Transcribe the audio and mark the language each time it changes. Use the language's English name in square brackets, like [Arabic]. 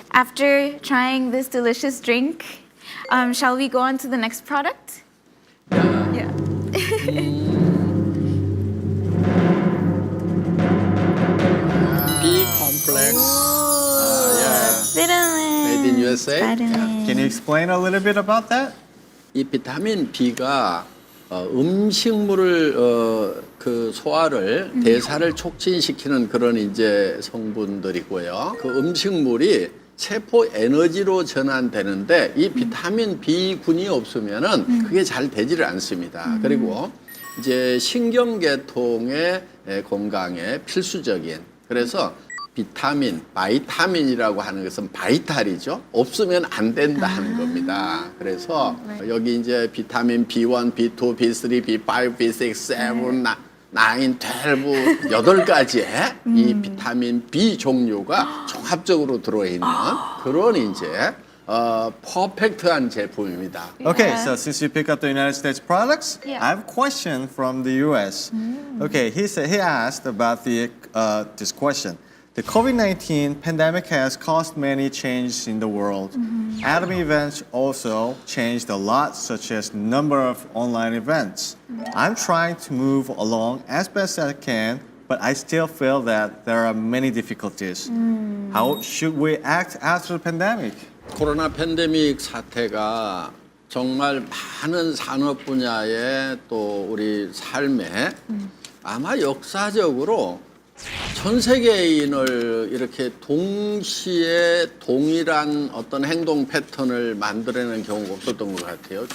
[English] After trying this delicious drink, shall we go on to the next product? Yeah. B complex. Vitamin. Made in USA. Vitamin. Can you explain a little bit about that? [Korean] 이 비타민 B가 음식물을 그 소화를 대사를 촉진시키는 그런 이제 성분들이고요. 그 음식물이 세포 에너지로 전환되는데 이 비타민 B군이 없으면은 그게 잘 되지를 않습니다. 그리고 이제 신경계통의 건강에 필수적인 그래서 비타민, 바이타민이라고 하는 것은 바이탈이죠. 없으면 안 된다 하는 겁니다. 그래서 여기 이제 비타민 B1, B2, B3, B5, B6, 7, 9, 12, 8가지의 이 비타민 B 종류가 종합적으로 들어있는 그런 이제 퍼펙트한 제품입니다. [English] Okay, so since you pick up the United States products, I have a question from the US. Okay, he asked about this question. The COVID-19 pandemic has caused many changes in the world. Atomy events also changed a lot, such as number of online events. I'm trying to move along as best as I can, but I still feel that there are many difficulties. How should we act after the pandemic? [Korean] 코로나 팬데믹 사태가 정말 많은 산업 분야에 또 우리 삶에 아마 역사적으로 전 세계인을 이렇게 동시에 동일한 어떤 행동 패턴을 만들어내는 경우가 없었던 것 같아요.